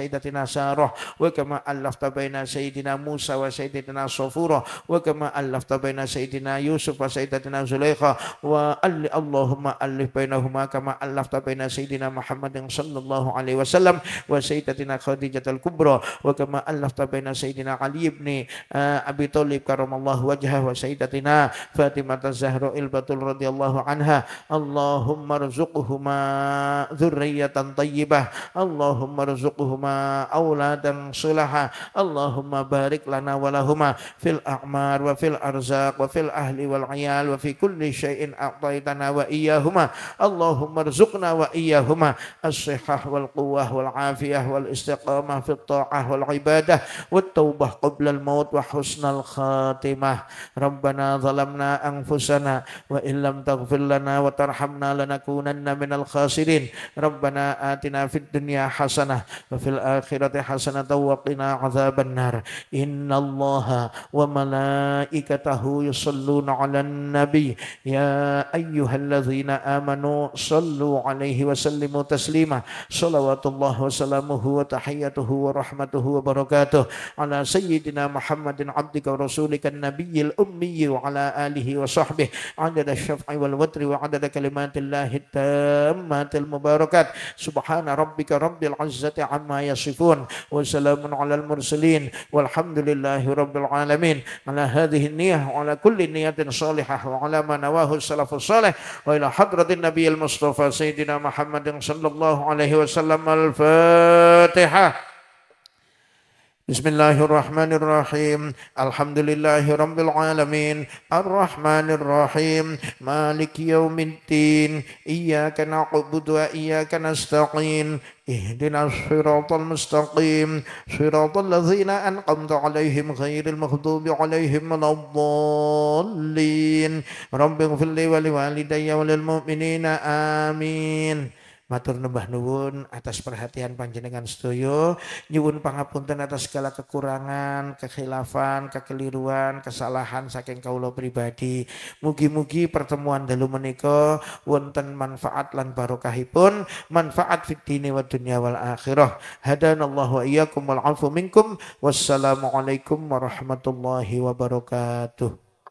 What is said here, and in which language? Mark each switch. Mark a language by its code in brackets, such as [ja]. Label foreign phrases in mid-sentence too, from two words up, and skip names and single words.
[ar] سيدتنا سارة وكما ألفت بين سيدنا موسى وسيدتنا صفورا وكما ألفت بين سيدنا يوسف وسيدتنا زليخا و اللهم ألف بينهما كما ألفت بين سيدنا محمد صلى الله عليه وسلم وسيدتنا خديجة الكبرى وكما ألفت بين سيدنا علي بن أبي طالب كرم الله وجهه وسيدتنا فاطمة الزهراء البتول رضي الله عنها. اللهم ارزقهما ذرية طيبة، اللهم ارزقهما أولادا صلحاء، اللهم بارك لنا ولهما في الأعمار وفي الأرزاق وفي الأهل والعيال وفي كل شيء أعطيتنا وإياهما. اللهم ارزقنا وإياهما الصحة والقوة والعافية والاستقامة في الطاعة والعبادة والتوبة قبل الموت وحسن الخاتمة. ربنا ظلمنا أنفسنا وإن لم تغفر لنا وترحمنا لنكونن من الخاسرين. ربنا آتنا في الدنيا حسنة وفي الآخرة حسنة وقنا عذاب النار. إن الله وملائكته يصلون على النبي يا أيها الذين آمنوا صلوا عليه وسلموا تسليما. صلوات الله وسلامه وتحياته ورحمته وبركاته على سيدنا محمد عبدك ورسولك النبي الأمي وعلى آله وصحبه عدد الشفع والوتر وعدد كلمات الله التامات المباركات. سبحان ربك رب العزة عما يصفون وسلام على المرسلين والحمد لله رب العالمين. على هذه النية وعلى كل نية صالحة وعلى ما نواه السلف الصالح وإلى حضرة النبي المصطفى سيدنا محمد صلى الله عليه وسلم. الفاتحة. بسم الله الرحمن الرحيم. الحمد لله رب العالمين. الرحمن الرحيم. مالك يوم الدين. إياك نعبد وإياك نستعين. اهدنا الصراط المستقيم. صراط الذين أنعمت عليهم غير المغضوب عليهم ولا الضالين. رب اغفر لي ولوالدي وللمؤمنين. [jv] Amin. Matur nembah nuwun [id] atas perhatian [jv] panjenengan sedaya, nyuwun pangapunten [id] atas segala kekurangan, kekhilafan, kekeliruan, kesalahan [jv] saking kawula pribadi. Mugi-mugi pertemuan dalu menika wonten manfaat lan barokahipun, manfaat [ar] في الدين ودنيا والآخرة. هدانا الله وإياكم والعفو منكم. والسلام عليكم ورحمة الله وبركاته.